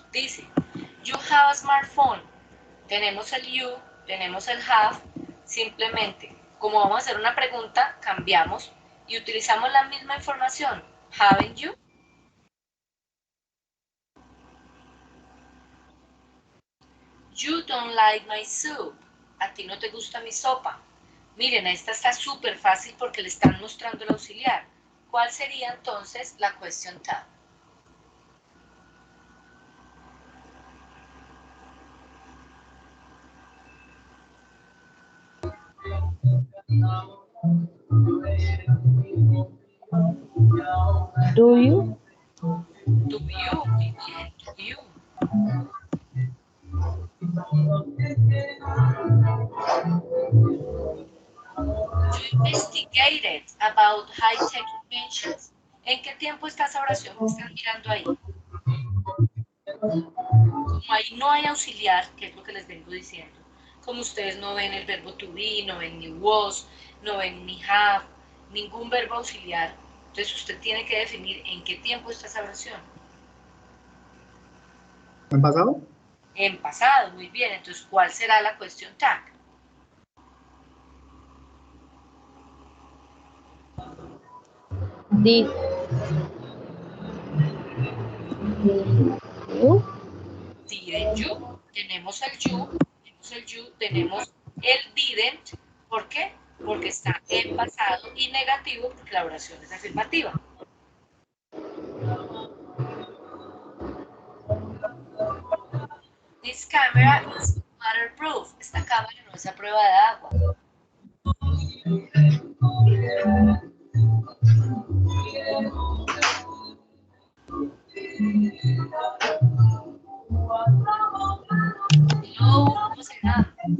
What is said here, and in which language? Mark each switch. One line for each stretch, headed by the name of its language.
English: Dice, you have a smartphone.
Spanish: Tenemos el you, tenemos el have. Simplemente, como vamos a hacer una pregunta, cambiamos y utilizamos la misma información.
English: Haven't you? You don't like my soup.
Spanish: A ti no te gusta mi sopa. Miren, esta está súper fácil porque le están mostrando el auxiliar. ¿Cuál sería entonces la question tag?
English: Do you? Do you?
Spanish: Muy bien,
English: do you. You investigated about high-tech inventions.
Spanish: ¿En qué tiempo está esa oración que están mirando ahí? Como ahí no hay auxiliar, que es lo que les vengo diciendo, como ustedes no ven el verbo to be, no ven ni was, no ven ni have, ningún verbo auxiliar, entonces usted tiene que definir en qué tiempo está esa oración. ¿Han pasado? En pasado, muy bien, entonces ¿cuál será la question tag?
English: Did you?
Spanish: Didn't you, tenemos el you, tenemos el didn't, ¿por qué? Porque está en pasado y negativo porque la oración es afirmativa.
English: This camera is waterproof.
Spanish: Esta cámara no es a prueba de agua. No, ¿cómo será?